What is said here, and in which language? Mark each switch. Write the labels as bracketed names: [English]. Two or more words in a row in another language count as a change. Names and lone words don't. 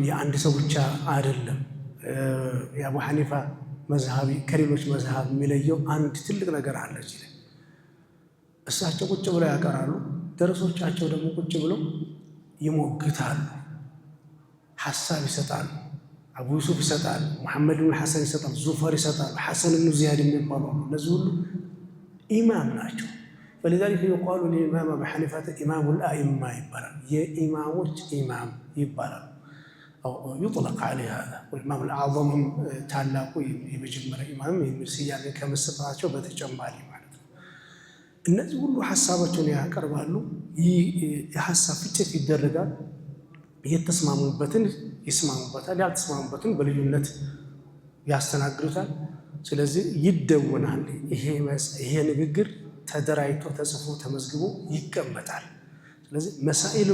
[Amharic] የአንድ ሰው ብቻ አይደለም። የአቡ ሐኒፋ መዝሃቢ ከሌሎች መዝሃብ የሚለየው አንድ ትልቅ ነገር አለ። እዚህ ላይ እሳቸው ቁጭ ብለው ያቀራሉ፣ ደረሶቻቸው ደግሞ ቁጭ ብለው ይሞግታሉ፣ ሐሳብ ይሰጣሉ። አቡ ዩሱፍ ይሰጣል፣ ሙሐመድ ብን ሐሰን ይሰጣል፣ ዙፈር ይሰጣል፣ ሐሰን ብን ዚያድ የሚባሉ እነዚህ ሁሉ ኢማም ናቸው። [Arabic] فلذلك يقال للإمام أبي حنيفة إمام الأئمة يبالغ [Amharic] የኢማሞች ኢማም ይባላል። [Arabic] أو يطلق عليه هذا والإمام الأعظم [Amharic] ታላቁ የመጀመሪያ ኢማም የሚል ስያሜ ከመሰጣቸው በተጨማሪ ማለት ነው። እነዚህ ሁሉ ሐሳባቸውን ያቀርባሉ። ይህ የሐሳብ ፍጭት ይደረጋል። የተስማሙበትን ይስማሙበታል፣ ያልተስማሙበትን በልዩነት ያስተናግዱታል። ስለዚህ ይደወናል። ይሄ ንግግር ተደራጅቶ ተጽፎ ተመዝግቦ ይቀመጣል። ስለዚህ መሳኢል